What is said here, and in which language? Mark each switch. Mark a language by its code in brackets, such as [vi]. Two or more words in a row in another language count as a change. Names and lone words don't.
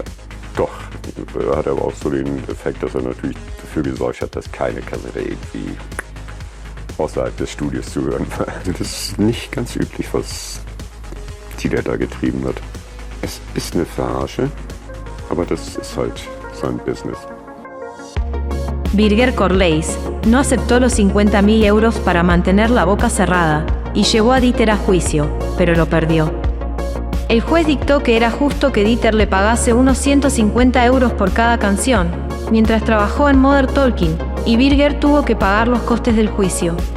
[de] Doch, er hat aber auch so den Effekt, dass er natürlich dafür gesorgt hat, dass keine Kassette irgendwie außerhalb des Studios zu hören war. Das ist nicht ganz üblich, was Dieter da getrieben hat. Es ist eine Verarsche, aber das ist halt sein Business. [es] Birger Corleis no aceptó los 50.000 euros para mantener la boca cerrada y llevó a Dieter a juicio, pero lo perdió. El juez dictó que era justo que Dieter le pagase unos 150 euros por cada canción, mientras trabajó en Modern Talking, y Birger tuvo que pagar los costes del juicio.